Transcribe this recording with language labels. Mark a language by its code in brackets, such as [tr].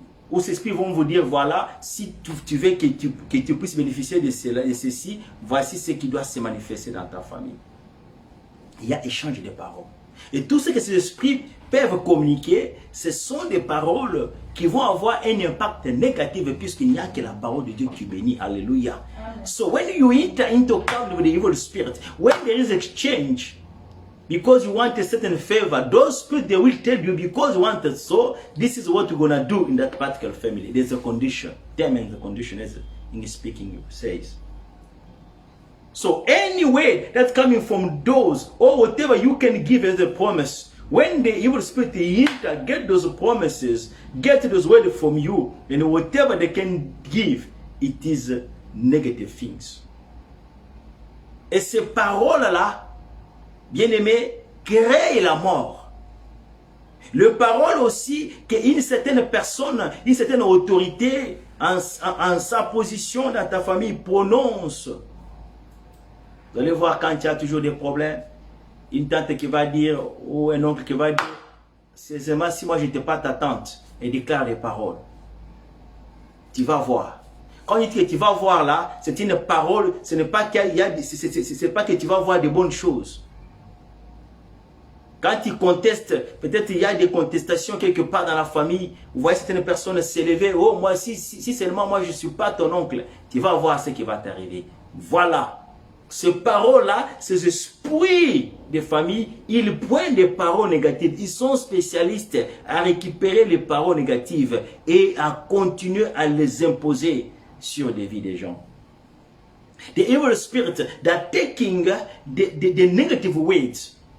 [fr] Où ces esprits vont vous dire, voilà, si tu veux que tu puisses bénéficier de cela et ceci, voici ce qui doit se manifester dans ta famille. Il y a échange de paroles. Et tout ce que ces esprits peuvent communiquer, ce sont des paroles qui vont avoir un impact négatif puisqu'il n'y a que la parole de Dieu qui bénit. Alléluia. [en] So when you enter into contact with the evil spirit, when there is exchange, because you want a certain favor, those spirits, they will tell you, because you want it, so this is what you're going to do in that particular family. There's a condition. Term and the condition, as English speaking says. So any way that's coming from those, or whatever you can give as a promise, when the evil spirit enter, get those promises, get those words from you, and whatever they can give, it is negative things. [fr] Et ces paroles-là, bien-aimés, créent la mort. Le parole aussi qu'une certaine personne, une certaine autorité en sa position dans ta famille prononce. Vous allez voir quand il y a toujours des problèmes, une tante qui va dire, ou un oncle qui va dire, c'est seulement si moi je n'étais pas ta tante, et déclare les paroles. Tu vas voir. Quand il dit que tu vas voir là, c'est une parole, ce n'est pas c'est pas que tu vas voir de bonnes choses. Quand il conteste, peut-être il y a des contestations quelque part dans la famille. Vous voyez certaines personnes s'élever. Oh, moi, si seulement moi je ne suis pas ton oncle, tu vas voir ce qui va t'arriver. Voilà. Ces paroles-là, ces esprits de famille, ils pointent des paroles négatives. Ils sont spécialistes à récupérer les paroles négatives et à continuer à les imposer sur les vies des gens. [en] The evil spirit that taking the negative weight.